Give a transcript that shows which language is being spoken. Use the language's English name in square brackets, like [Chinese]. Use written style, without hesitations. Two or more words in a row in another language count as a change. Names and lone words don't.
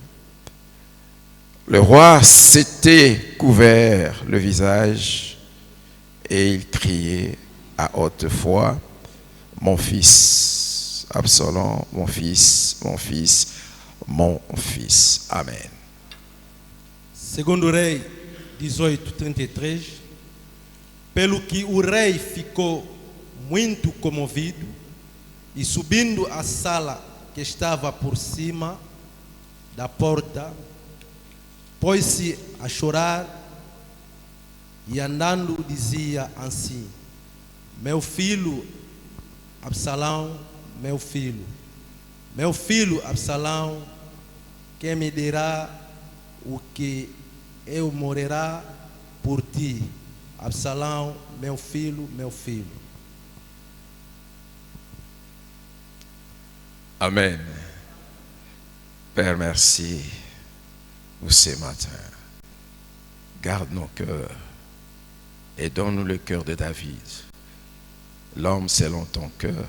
[French] Le roi s'était couvert le visage et il criait à haute voix, mon fils, Absalom, mon fils, mon fils, mon fils. Amen. [Portuguese] Segundo Rei 18, 33. Pelo que o rei ficou muito comovido e subindo à sala que estava por cima da porta, pôs-se a chorar e andando dizia assim, meu filho Absalão, meu filho Absalão, quem me dirá o que eu morrerá por ti, Absalão, meu filho. Amen. [French] Père, merci pour ce matin. Garde nos cœurs et donne-nous le cœur de David. L'homme selon ton cœur.